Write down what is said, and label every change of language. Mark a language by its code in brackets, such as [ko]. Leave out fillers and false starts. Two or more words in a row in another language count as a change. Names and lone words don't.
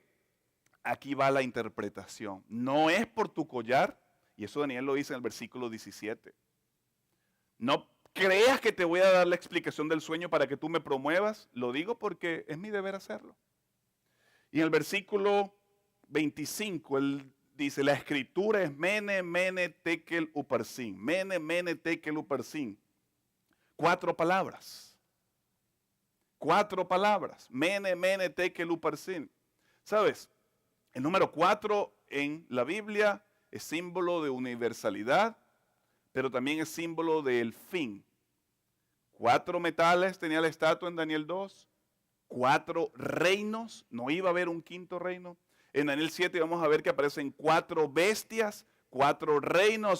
[es] Aquí va la interpretación. No es por tu collar, y eso Daniel lo dice en el versículo 17. No creas que te voy a dar la explicación del sueño para que tú me promuevas. Lo digo porque es mi deber hacerlo. Y en el versículo 25, él dice, la escritura es [arc] mene, mene, tekel, uparsin. Mene, mene, tekel, uparsin. [es] 4 palabras. 4 palabras. [arc] Mene, mene, tekel, uparsin. [es] ¿Sabes? El número 4 en la Biblia es símbolo de universalidad, pero también es símbolo del fin. 4 metales tenía la estatua en Daniel 2. 4 reinos. No iba a haber un quinto reino. En Daniel 7 vamos a ver que aparecen 4 bestias, 4 reinos.